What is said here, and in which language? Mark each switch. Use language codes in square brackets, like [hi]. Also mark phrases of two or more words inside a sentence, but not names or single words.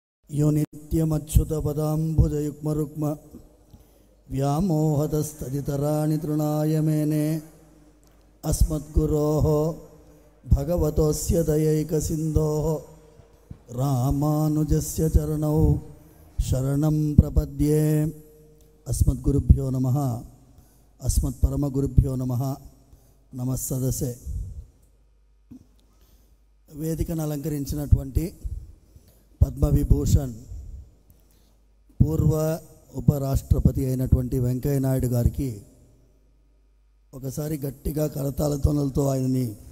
[sa] यो नित्यमच्युतपदाम्बुजयुग्मरुक्म व्यामोहतस्तदितराणि तृणाय मेने अस्मद्गुरोः भगवतोऽस्य दयैकसिन्धोः रामानुजस्य चरणौ शरणं प्रपद्ये। अस्मद्गुरुभ्यो नमः। अस्मत्परमगुरुभ्यो नमः। [te] నమస్సదసే. వేదికను అలంకరించినటువంటి పద్మవిభూషణ్ పూర్వ ఉపరాష్ట్రపతి అయినటువంటి వెంకయ్య నాయుడు గారికి ఒకసారి గట్టిగా కరతాళధ్వనులతో ఆయనని